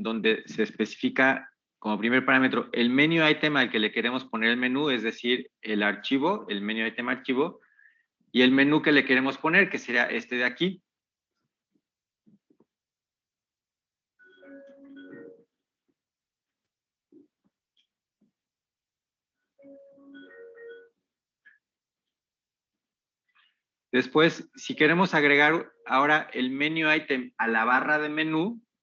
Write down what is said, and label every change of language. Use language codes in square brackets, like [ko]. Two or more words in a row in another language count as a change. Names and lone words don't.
[es] donde se especifica como primer parámetro el [en] menu item [es] al que le queremos poner el menú, es decir, el archivo, el [en] menu item [es] archivo, y el menú que le queremos poner, que sería este de aquí. Después, si queremos agregar ahora el [en] menu item [es] a la barra de menú,